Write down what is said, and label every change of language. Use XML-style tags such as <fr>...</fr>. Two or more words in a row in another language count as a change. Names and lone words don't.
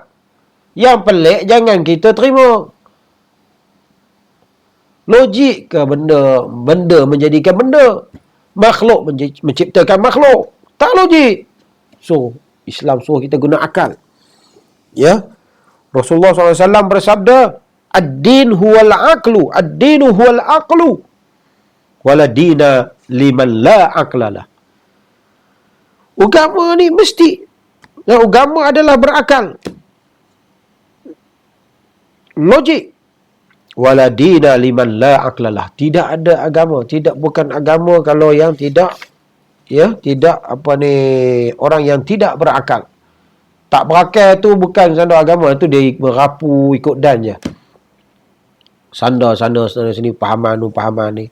<ms>Yang pelik jangan kita terima. Logik ke benda menjadikan benda? Makhluk menciptakan makhluk? Tak logik. So, Islam suruh kita guna akal. Ya. Rasulullah SAW bersabda,</ms> <ar>الدين هو العقل, الدين هو العقل، ولا دين لمن لا عقل له.</ar> <ms>Agama ni mesti, agama adalah berakal, logik.</ms> <ar>ولا دين لمن لا عقل له.</ar> <ms>Tidak ada agama, bukan agama kalau yang tidak orang yang tidak berakal. Tak berakal tu bukan sandar agama, tu dia berapu ikut dan je. Sandar sini, pahaman ni.</ms>